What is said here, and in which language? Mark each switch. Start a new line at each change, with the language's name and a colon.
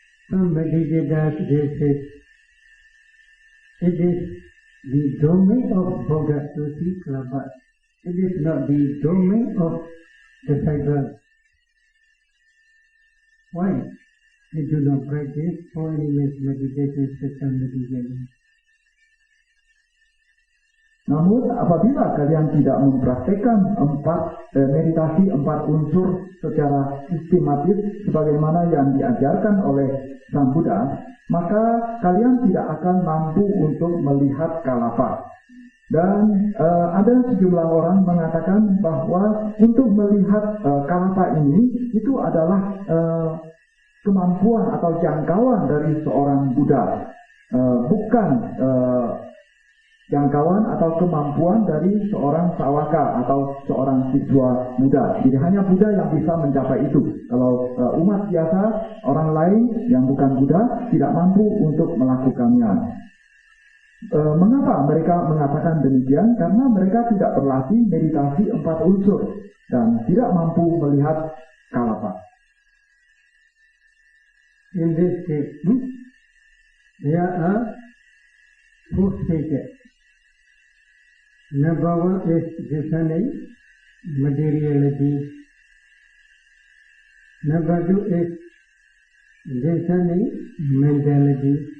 English: somebody did that, they said, it is the domain of Buddha to see kalapa. It is not the domain of disciples. Why? They do not practice or any meditation system meditation.
Indonesian: Namun apabila kalian tidak mempraktekkan meditasi 4 unsur secara sistematis sebagaimana yang diajarkan oleh Sang Buddha, maka kalian tidak akan mampu untuk melihat kalapa. Dan ada sejumlah orang mengatakan bahwa untuk melihat kalapa ini itu adalah kemampuan atau jangkauan dari seorang Buddha, bukan jangkauan atau kemampuan dari seorang sawaka atau seorang siswa Buddha. Jadi hanya Buddha yang bisa mencapai itu. Kalau umat biasa, orang lain yang bukan Buddha tidak mampu untuk melakukannya. Mengapa mereka mengatakan demikian? Karena mereka tidak berlatih meditasi 4 unsur dan tidak mampu melihat kalapa.
English: In this case, there are 4 stages. Number 1 is discerning materiality. Number 2 is discerning mentality.